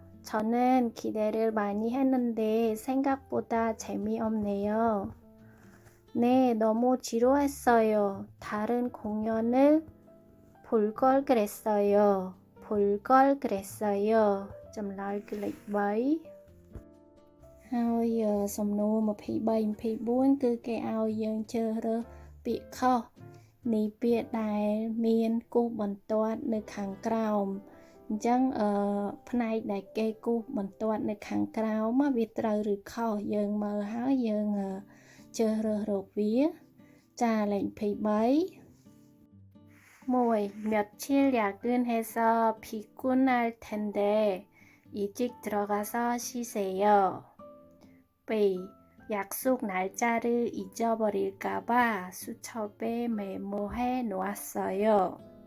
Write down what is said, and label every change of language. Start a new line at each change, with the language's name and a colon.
Korean: 저는 기대를 많이 했는데 생각보다 재미없네요. 네, 너무 지루했어요. 다른 공연을 볼 걸 그랬어요.
Khmer: 점라이 글레이비 ហើយសំណួរ23 24គឺគេឲ្យយើងជ្រើសរើសពាក្យខុសនៃពាក្យដែលមានគូសបន្ទាត់នៅខាងក្រោមអញ្ចឹងផ្នែកដែលគេគូសបន្ទាត់នៅខាងក្រោមវាត្រូវឬខុសយើងមើលហើយយើងជ្រើសរើសរកវាចាលេខ23 1.
Korean: 며칠 야근해서 피곤할 텐데 일찍 들어가서 쉬세요. 2. 약속 날짜를 잊어버릴까봐 수첩에 메모해 놓았어요.